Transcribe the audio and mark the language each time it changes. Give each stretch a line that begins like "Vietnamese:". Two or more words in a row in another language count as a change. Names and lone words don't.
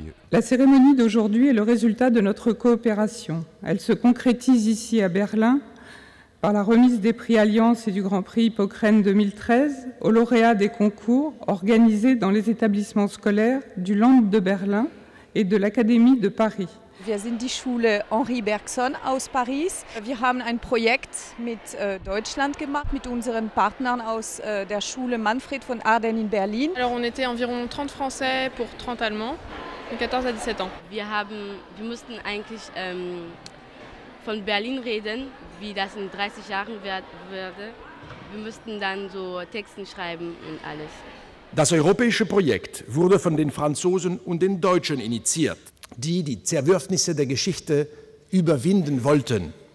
French: La cérémonie d'aujourd'hui est le résultat de notre coopération. Elle se concrétise ici à Berlin par la remise des prix Allianz et du Grand Prix Hippocrène 2013 aux lauréats des concours organisés dans les établissements scolaires du Land de Berlin et de l'Académie de Paris.
German: Wir sind die Schule Henri Bergson aus Paris. Wir haben ein Projekt mit Deutschland gemacht, mit unseren Partnern aus der Schule Manfred von Arden in Berlin.
French: Alors on était environ 30 Français pour 30 Allemands, de 14 à 17 ans.
German: Wir mussten eigentlich von Berlin reden, wie das in 30 Jahren würde. Wir mussten dann so Texten schreiben und alles. Das europäische Projekt wurde von den Franzosen und den Deutschen initiiert, die die Zerwürfnisse der Geschichte überwinden wollten.